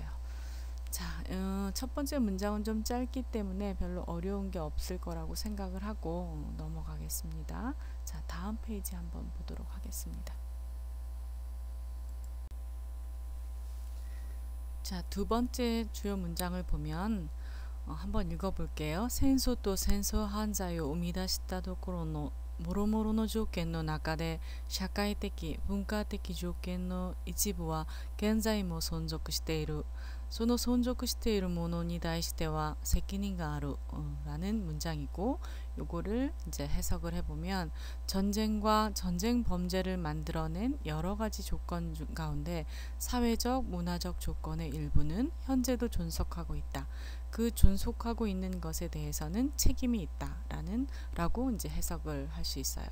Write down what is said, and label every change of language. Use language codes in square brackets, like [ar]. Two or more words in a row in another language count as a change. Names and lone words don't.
[ko] 자, 첫 번째 문장은 좀 짧기 때문에 별로 어려운 게 없을 거라고 생각을 하고 넘어가겠습니다. 자, 다음 페이지 한번 보도록 하겠습니다. 자, 두 번째 주요 문장을 보면 한번 읽어볼게요. [ja] 센소 と戦争犯罪を生み出したところのもろもろの条件の中で社会的文化的条件の一部は現在も存続している。その存続しているものに対しては責任がある [ko] 라는 문장이고 요거를 이제 해석을 해보면 전쟁과 전쟁 범죄를 만들어낸 여러 가지 조건 가운데 사회적 문화적 조건의 일부는 현재도 존속하고 있다. 그 존속하고 있는 것에 대해서는 책임이 있다라고 이제 해석을 할 수 있어요.